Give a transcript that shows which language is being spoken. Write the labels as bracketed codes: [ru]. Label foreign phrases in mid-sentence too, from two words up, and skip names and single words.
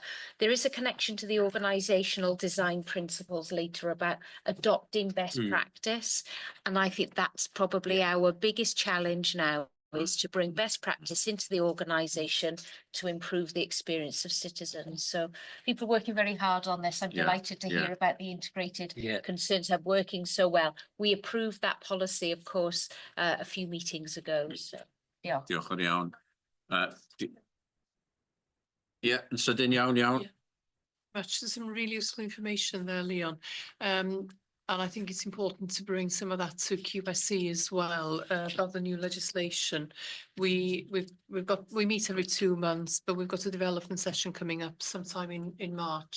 [en] There is a connection to the organisational design principles later about adopting best practice, and I think that's probably our biggest challenge now, is to bring best practice into the organisation to improve the experience of citizens. So people are working very hard on this. I'm delighted to hear about the integrated concerns hub working so well. We approved that policy, of course, a few meetings ago. So, [cy] Diolch yn iawn. Yn sydyn iawn. [en] Much, there's some really useful information there, Leon. And I think it's important to bring some of that to QSE as well, about the new legislation. We meet every 2 months, but we've got a development session coming up sometime in March.